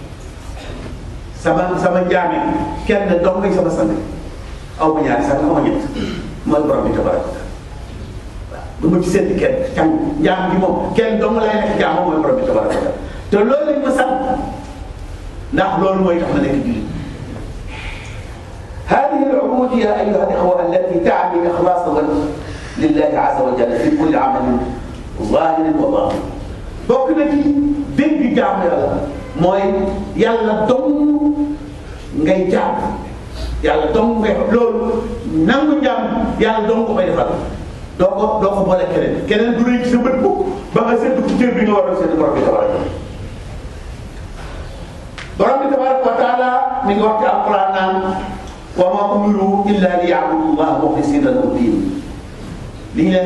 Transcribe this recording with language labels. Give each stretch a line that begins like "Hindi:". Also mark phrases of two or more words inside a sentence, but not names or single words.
Wolof: sama jaami kenn dong ngay sama sang aw ma ñaari sax aw ma ñett mooy borom bi tabaraka du ma ci seeti kenn can jaam gi moom kenn dong lay nekk jaam moom mooy borom bi tabaraka wa taala te loolu lañ ma sant ndax loolu mooy tax ma nekk jullit.
Arabic: هذه العبودية أيها الإخوة التي تعني إخلاص لله عز وجل في كل عمل ظاهر وباطن
Wolof: bokk na ci dégg jaamu yàlla mooy yàlla dong ngay jaam yàlla dong ngay loolu nangu jaam yàlla dong ko koy defal. doo ko boole keneen du rëy ci sa bët mukk ba nga seetlu ci cër bi nga war a seetlu borom bi
Arabic: تبارك وتعالى
Wolof: mi ngi wax ci alquran naan
Arabic: وما أمروا إلا ليعبدوا الله مخلصين له الدين
Wolof: li ñu leen